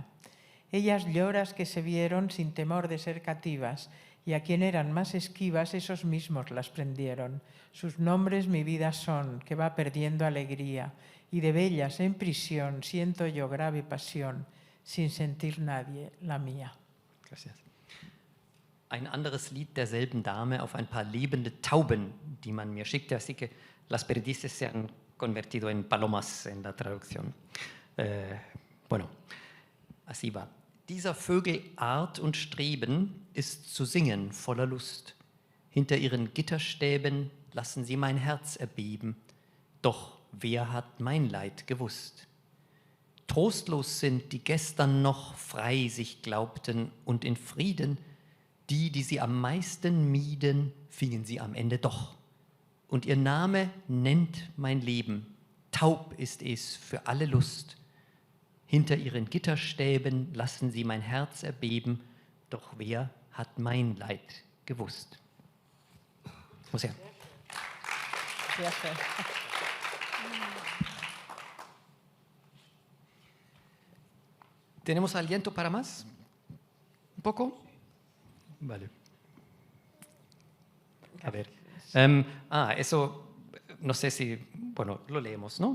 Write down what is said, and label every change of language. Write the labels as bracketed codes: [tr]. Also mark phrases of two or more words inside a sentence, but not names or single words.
[es] Ellas lloras que se vieron sin temor de ser cativas, y a quien eran más esquivas esos mismos las prendieron. Sus nombres mi vida son, que va perdiendo alegría, y de bellas en prisión siento yo grave pasión, sin sentir nadie la mía. Gracias. [de] Ein anderes Lied derselben Dame auf ein paar lebende Tauben, die man mir schickte, [es] así que las perdices se han convertido en palomas en la traducción. Bueno, así va. [de] Dieser Vögel Art und Streben ist zu singen voller Lust. Hinter ihren Gitterstäben lassen sie mein Herz erbeben. Doch wer hat mein Leid gewusst? Trostlos sind, die gestern noch frei sich glaubten und in Frieden. Die sie am meisten mieden, fingen sie am Ende doch. Und ihr Name nennt mein Leben. Taub ist es für alle Lust. Hinter ihren Gitterstäben lassen sie mein Herz erbeben. Doch wer hat mein Leid gewusst? Muss ja. [es] ¿Tenemos aliento para más? ¿Un poco? Vale. A ver. Eso, no sé si, bueno, lo leemos, ¿no?